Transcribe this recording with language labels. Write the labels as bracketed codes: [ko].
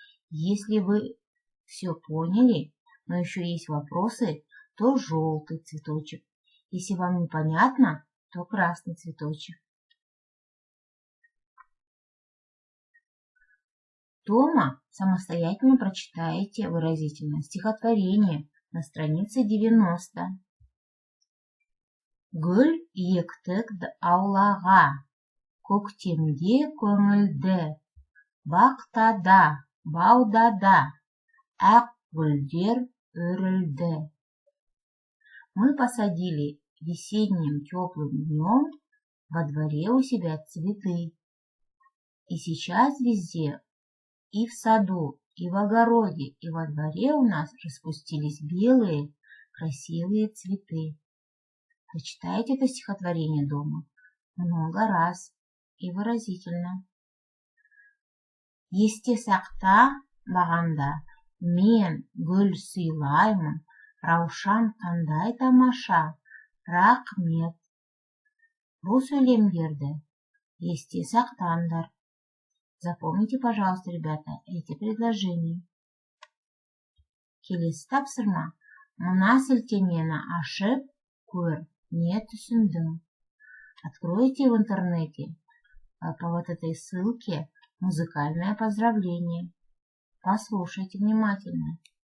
[ru] Если вы все поняли, но еще есть вопросы, то желтый цветочек. Если вам непонятно, то красный цветочек. Дома самостоятельно прочитаете выразительное стихотворение на странице 90. [kk] Гүл ектік аулаға, көктемде көңілді, Бақтада, баудада ақ гүлдер өрілді. [ru] Мы посадили весенним теплым днем во дворе у себя цветы. И сейчас везде, и в саду, и в огороде, и во дворе у нас распустились белые красивые цветы. Прочитайте это стихотворение дома много раз и выразительно. [kk] Есте сақта бағанда мен гүл сыйлаймын, Раушан қандай тамаша, рақмет. Бұл сөйлемдерді есте сақтаңдар. [ru] Запомните, пожалуйста, ребята, эти предложения. [kk] Келесі тапсырма. Мына сілтемені ашып көр, не түсіндің. [ru] Откройте в интернете по вот этой ссылке музыкальное поздравление. Послушайте внимательно.